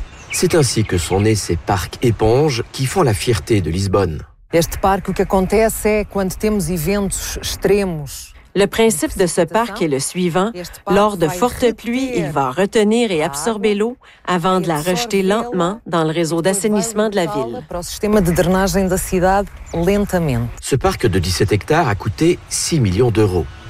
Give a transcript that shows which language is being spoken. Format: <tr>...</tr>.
<fr>C'est ainsi que sont nés ces parcs éponges qui font la fierté de Lisbonne.</fr> <pt>Este parque, o que acontece é quando temos eventos extremos.</pt> <fr>Le principe de ce parc est le suivant. Lors de fortes pluies, il va retenir et absorber l'eau avant de la rejeter lentement dans le réseau d'assainissement de la ville. Ce parc de 17 hectares a coûté 6 millions d'euros.</fr>